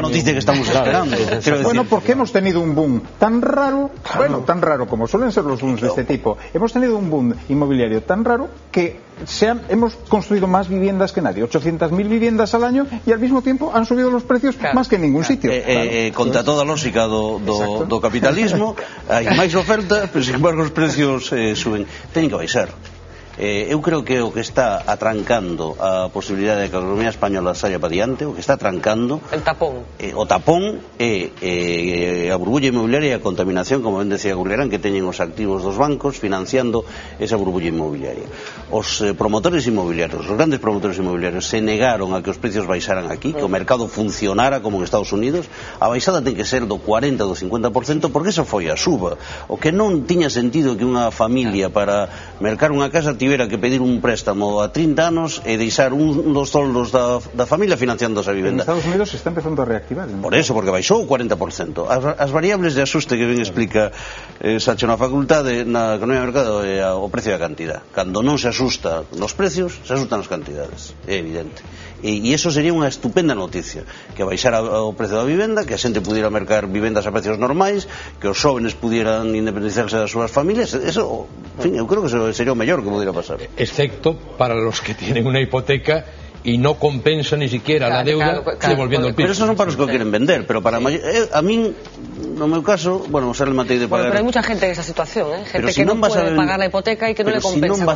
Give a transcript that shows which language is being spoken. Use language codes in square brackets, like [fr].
[es] la noticia que estamos esperando. Bueno, porque hemos tenido un boom tan raro, tan raro como suelen ser los booms de este tipo. Hemos tenido un boom inmobiliario tan raro que hemos construido más viviendas que nadie, 800.000 viviendas al año, y al mismo tiempo han subido los precios más que en ningún sitio. [gl] Contra toda a lógica do capitalismo, hai máis oferta, pero sin embargo os precios suben. Teñen que baixar. Eu creo que o que está atrancando a posibilidade de que a economía española saia para diante, o que está atrancando [es] el tapón, [gl] o tapón é a burbulla inmobiliaria e a contaminación, como ben decía Gurriarán, que teñen os activos dos bancos financiando esa burbulla inmobiliaria. Os promotores inmobiliarios, os grandes promotores inmobiliarios se negaron a que os precios baixaran aquí, que o mercado funcionara como en Estados Unidos. A baixada ten que ser do 40 ou do 50%, porque esa foi a suba. O que non tiña sentido que unha familia para mercar unha casa tivera que pedir un préstamo a 30 anos e deixar un dos soldos da familia financiando esa vivenda. En Estados Unidos se está empezando a reactivar, ¿no? Por eso, porque baixou o 40%. As variables de asuste que ben explica Sacho na facultade, na economía de mercado, é o precio da cantidad. Cando non se asusta nos precios, se asustan as cantidades, é evidente. E iso sería unha estupenda noticia, que baixara o precio da vivenda, que a xente pudiera mercar vivendas a precios normais, que os jóvenes pudieran independizarse das súas familias. Eso, en fin, eu creo que sería o mellor que pudiera pasar. [es] Excepto para los que tienen una hipoteca y no compensa ni siquiera la deuda devolviendo el piso. [gl] Pero esos son para os que o queren vender, pero para a min, no meu caso, bueno, se rematei de pagar. Pero hai mucha gente en esa situación, gente que non pode pagar la hipoteca e que non le compensa.